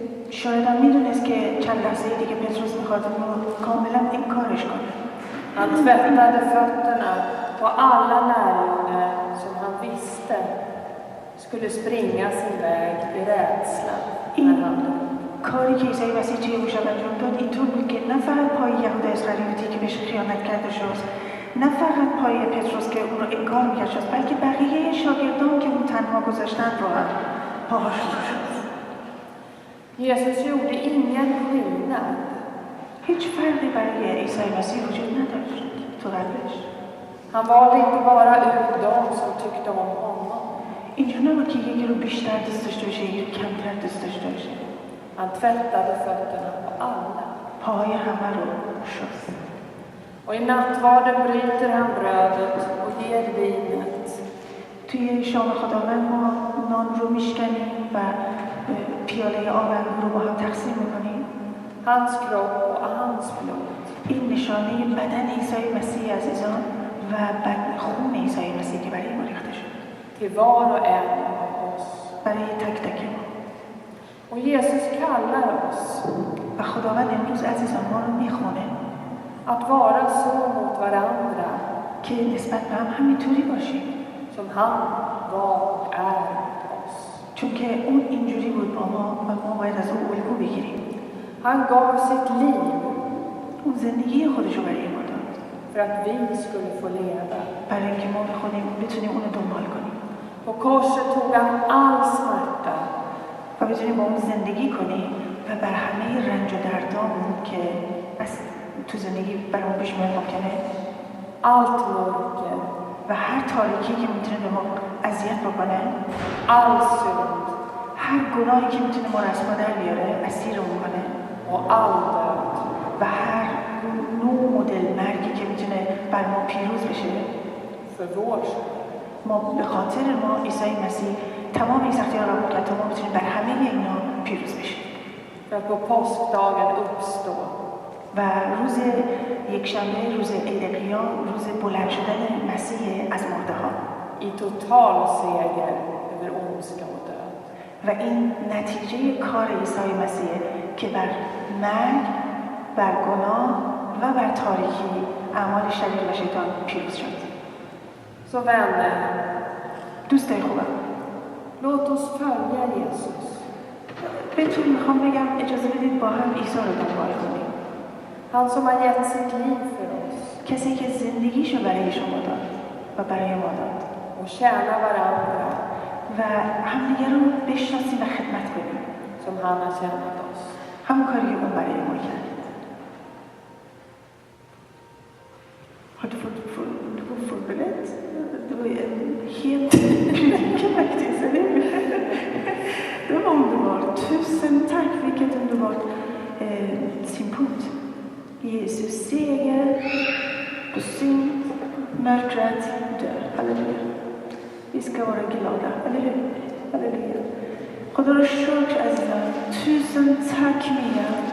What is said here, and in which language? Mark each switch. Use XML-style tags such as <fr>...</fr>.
<fa>شاید هم میدونست که چند لحظه دیگه پتروس میخواد کاملا این کارش کنه.</fa> <sv>Han tvättade fötterna på alla lärjungar som han visste skulle springa sin väg i rädsla när han dog.</sv> <fa>کاری که عیسی مسیح توی اون شب انجام داد اینطور بود که نه فقط پای یهودا اسخریوطی که بهش خیانت کرده شست، نه فقط پای پتروس که اون رو انکار میکرد شست، بلکه بقیه شاگردان که اون تنها گذاشتن رو هم پاهاشون رو شست.</fa> <sv>Jesus gjorde ingen skillnad.</sv> <fa>هیچ فرقی برای عیسی مسیح وجود نداشت تو قلبش.</fa> <sv>Han valde inte bara ut dem som tyckte om honom.</sv> <fa>اینجا نبود که یکی رو بیشتر دوست داشته باشه یکی کمتر دوست داشته باشه.</fa> <sv>Han tvättade fötterna på alla.</sv> <fa>پاهای همه رو شست.</fa> <sv>Och i nattvarden bryter han brödet och ger vinet.</sv> <fa>توی شام خداوند ما نان رو میشکنیم و پیاله آب رو با هم تقسیم میکنیم.</fa> <sv>Hans kropp och hans blod.</sv> <fa>این نشانه بدن عیسی مسیح عزیزان و خون عیسی مسیح که برای ما ریخته شد.</fa> <sv>Till var och en av oss.</sv> <fa>برای تک تک ما.</fa> <sv>Och Jesus kallar oss.</sv> <fa>و خداوند امروز عزیزان ما رو میخونه.</fa> <sv>Att vara så mot varandra.</sv> <fa>که نسبت به هم همینطوری باشیم.</fa> <sv>Som han var och är mot oss.</sv> <fa>چون که اون اینجوری بود با ما و ما باید از اون الگو بگیریم.</fa> <sv>Han gav sitt liv.</sv> <fa>اون زندگی خودش رو برای ما داد.</fa> <sv>För att vi skulle få leva.</sv> <fa>برای اینکه ما بتونیم اون رو دنبال کنیم.</fa> <sv>På korset tog han all smärta.</sv> <fa>و بتونیم با اون زندگی کنیم و بر همه رنج و دردامون که از تو زندگی برامون پیش میاد ممکنه.</fa> <sv>Allt mörker.</sv> <fa>و هر تاریکی که میتونه به ما اذیت بکنه.</fa> <sv>All synd.</sv> <fa>هر گناهی که میتونه ما رو از ما در بیاره اسیرمون کنه.</fa> <sv>Och all död.</sv> <fa>و هر نوع مدل مرگی که میتونه بر ما پیروز بشه.</fa> <sv>För vår skull.</sv> <fa>ما به خاطر ما عیسی مسیح تمام این سختی‌ها رو کرد تا ما بتونیم بر همه اینا پیروز بشیم.</fa> <sv>För att på påskdagen uppstå.</sv> <fa>و روز یکشنبه، روز عید قیام، روز بلند شدن مسیح از مرده‌ها.</fa> <sv>I total seger över ondska och död.</sv> <fa>و این نتیجه کار عیسی مسیح که بر مرگ، بر گناه و بر تاریکی اعمال شریر و شیطان پیروز شد.</fa> <sv>Så vänner,</sv> <fa>دوستای خوبم،</fa> <sv>låt oss följa Jesus.</sv> <fa>بهتون میخوام بگم اجازه بدید با هم عیسی رو دنبال کنیم.</fa> <sv>Han som har gett sitt liv för oss.</sv> <fa>کسی که زندگیشو برای شما داد و برای ما داد.</fa> <sv>Och tjäna varandra.</sv> <fa>و همدیگه رو بشناسیم و خدمت کنیم.</fa> <sv>Som han har tjänat oss.</sv> <fa>همون کاری که اون برای ما کرد.</fa> <sv>Har du fått förberett? Det var en helt predikan eller hur? Det var underbart. Tusen tack, vilket underbart synpunkt. Jesus seger på synd, mörkret, död. Halleluja. Vi ska vara glada, eller hur? Halleluja.</sv> <fa>خدا رو شکر عزیزم.</fa> <sv>Tusen tack Mia.</sv>